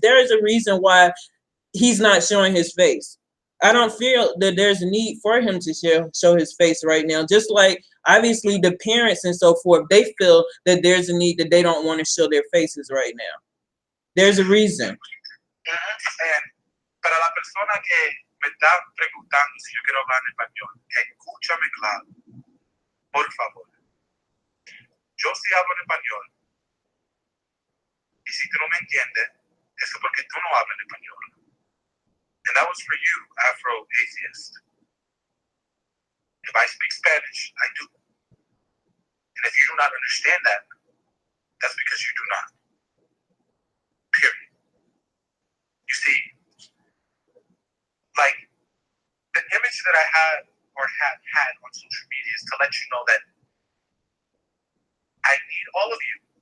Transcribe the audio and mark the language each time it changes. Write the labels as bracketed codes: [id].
[en] There is a reason why he's not showing his face. I don't feel that there's a need for him to show his face right now. Just like obviously the parents and so forth, they feel that there's a need that they don't want to show their faces right now. There's a reason. [es] Para la persona que me está preguntando si yo quiero hablar en español, escúchame claro, por favor. Yo sí hablo en español. Y si tú no me entiendes, eso es porque tú no hablas en español. [en] And that was for you, Afro-atheist. If I speak Spanish, I do. And if you do not understand that, that's because you do not. Period. You see, like, the image that I had on social media is to let you know that I need all of you.